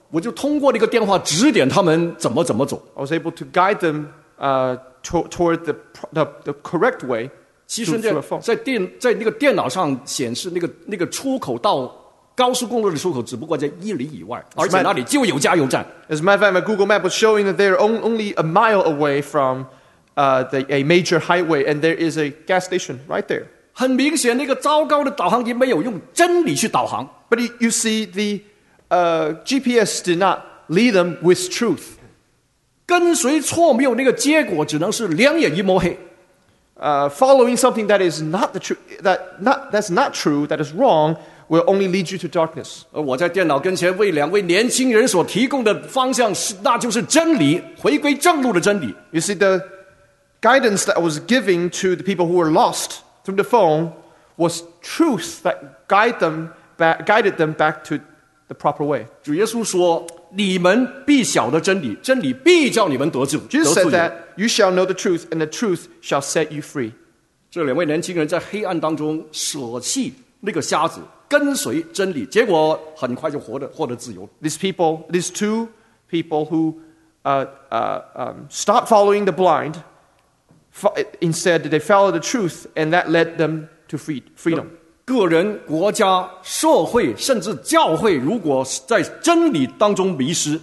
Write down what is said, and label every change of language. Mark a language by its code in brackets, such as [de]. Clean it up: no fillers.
[zh] 我就通过那个电话指点他们怎么走。 [en] I was able to guide them toward the correct way. [zh] 其实在那个电脑上显示那个出口到。高速公路的出口只不过在一里以外，而且那里就有加油站。 [en] As a matter of fact, Google Map was showing that they're only a mile away from a major highway, and there is a gas station right there. [zh] 很明显，那个糟糕的导航仪没有用真理去导航。 [en] But you see, the GPS did not lead them with truth. [zh] 跟随错谬，那个结果只能是两眼一抹黑。 [en] Following something that is not the truth, that's not true, that is wrong. Will only lead you to darkness. [zh] 而我在电脑跟前为两位年轻人所提供的方向是，那就是真理，回归正路的真理。 [en] You see, the guidance that I was giving to the people who were lost through the phone was truth that guided them back to the proper way. [zh] 主耶稣说，你们必晓得真理，真理必叫你们得救。 [en] Jesus said that you shall know the truth, and the truth shall set you free. [zh] 这两位年轻人在黑暗当中舍弃那个瞎子。跟随真理，结果很快就获得自由。 [en] These two people who stopped following the blind, instead they followed the truth, and that led them to freedom. [zh] 个人、国家、社会，甚至教会，如果在真理当中迷失